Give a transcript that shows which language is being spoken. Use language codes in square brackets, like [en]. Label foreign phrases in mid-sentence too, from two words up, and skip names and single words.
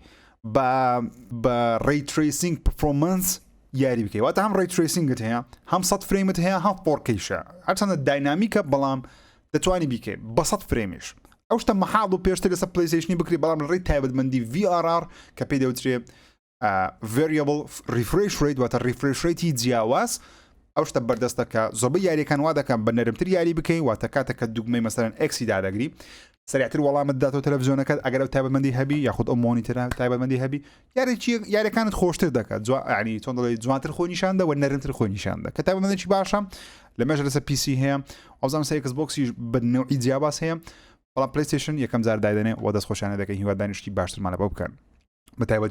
[ckb] بە [en] ray tracing performance [ckb] یاری بکەی واتە هەم [en] ray tracing [ckb] هەیە هەم 100 فرێمت هەیە هەم 4Kشە هەرچەندە داینامیکە بەڵام دەتوانی بیکەی بە 100 فرێمیش ئەو شتە مەحاڵ و پێشتر لەسەر PlayStation بکری بەڵام لە ڕێی تایبەتمەندی VRR کە پێی دەوترێت [en] variable refresh rate [ckb] واتە [en] refresh rate [ckb] جیاواز ئەو شتە بەردەستە کە زۆربەی یاریەکان وا دەکەن بە نەرمتر یاری بکەی واتە کاتێککە دوگمەی مەسەرەن ئەکسی دادەگری سریعتر وەڵامت داتەوە تەلەڤیزۆنەکەت ئەگەر ئەو تایبەتمەندی هەبی یاخود ئەو مۆنیتەرە تایبەتمەندی هەبی یاریەکانت خۆشتر دەکات ینی چۆن دەڵێ جوانتر خۆی نیشاندا و نەرمتر خۆی نیشاندا کە تایبەتمەندێکی باشە لە مێژە لەسەر PC هەیە ئەوزانم سەر Xboxی بە نەوعی جیاباس هەیە بەڵام PlayStation یەکەم جار دایدەنێ و دەست خۆشانە دەکەن هیوادانیشتی باشترمان لە بۆ بکەن بەتایبەتی